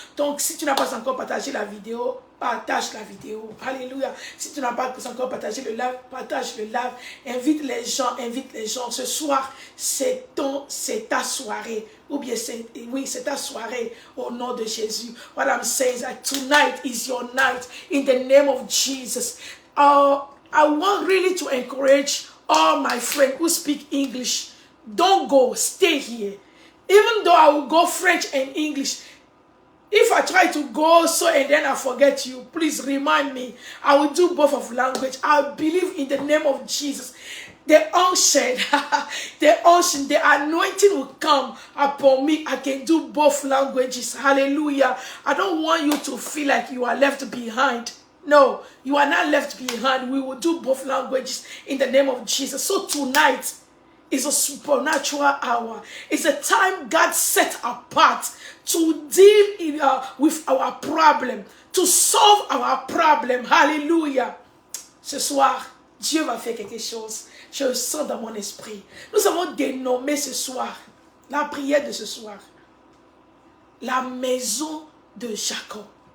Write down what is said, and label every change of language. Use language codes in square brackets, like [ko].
[fr] Donc, si tu n'as pas encore partagé la vidéo, partage la vidéo. Alléluia. Si tu n'as pas encore partagé le live, partage le live. Invite les gens. Ce soir, c'est ta soirée. Ou bien, c'est ta soirée au nom de Jésus. [en] What I'm saying is that tonight is your night in the name of Jesus. I want really to encourage all my friends who speak English. Don't go, stay here. Even though I will go French and English, if I try to go and then I forget you, please remind me. I will do both of language. I believe in the name of Jesus. The unction, the anointing will come upon me. I can do both languages. Hallelujah. I don't want you to feel like you are left behind. No, you are not left behind. We will do both languages in the name of Jesus. So tonight, is a supernatural hour. It's a time God set apart to deal with our problem, to solve our problem. Hallelujah. [fr] Ce soir, Dieu va faire quelque chose. Je le sens dans mon esprit. Nous avons dénommé ce soir, la prière de ce soir, la maison de Jacob.